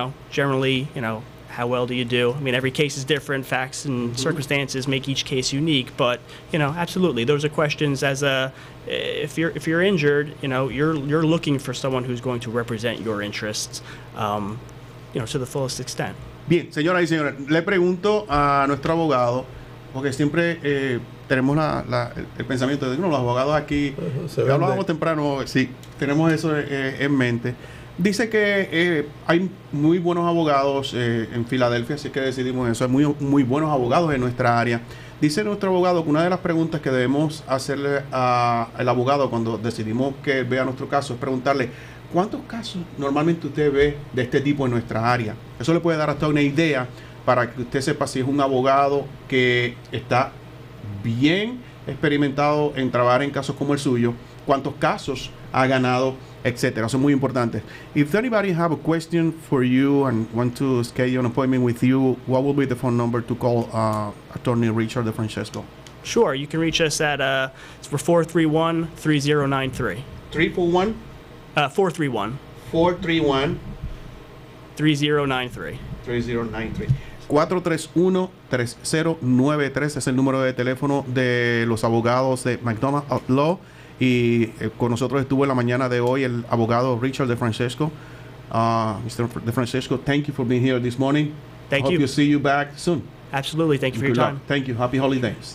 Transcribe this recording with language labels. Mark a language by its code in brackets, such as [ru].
[en] Generally, how well do you do? I mean, every case is different. Facts and circumstances make each case unique. But absolutely, those are questions. If you're injured, you're looking for someone who's going to represent your interests, to the fullest extent. [es] Bien, señoras y señores, le pregunto a nuestro abogado, porque siempre tenemos el pensamiento de que los abogados aquí, hablábamos temprano, sí, tenemos eso en mente. Dice que hay muy buenos abogados en Filadelfia, así que decidimos eso. Hay muy buenos abogados en nuestra área. Dice nuestro abogado que una de las preguntas que debemos hacerle al abogado cuando decidimos que vea nuestro caso es preguntarle, ¿cuántos casos normalmente usted ve de este tipo en nuestra área? Eso le puede dar hasta una idea para que usted sepa si es un abogado que está bien experimentado en trabajar en casos como el suyo, cuántos casos ha ganado, etcétera. Eso es muy importante. [en] If anybody have a question for you and want to schedule an appointment with you, what will be the phone number to call Attorney Richard de Francesco? Sure, you can reach us at 431-3093. 341? 431. 431. 3093. 3093. [es] 431-3093 es el número de teléfono de los abogados de Mcdonald Law. Y con nosotros estuvo en la mañana de hoy el abogado Richard de Francesco. [en] Mr. de Francesco, thank you for being here this morning. Thank you. Hope to see you back soon. Absolutely. Thank you for your time. Thank you. Happy holidays.